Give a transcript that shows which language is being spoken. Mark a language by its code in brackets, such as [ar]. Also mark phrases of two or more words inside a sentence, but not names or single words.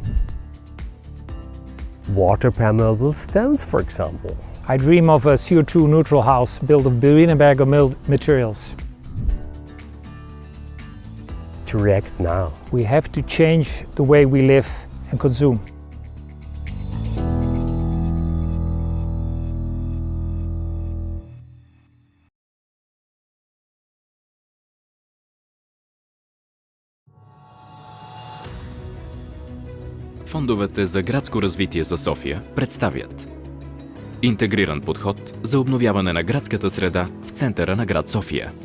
[en] Water permeable stones, for example. I dream of a CO2 neutral house built of Wienerberger materials. To react now. We have to change the way we live and consume. [bg] Фондовете за градско развитие за София представят интегриран подход за обновяване на градската среда в центъра на град София.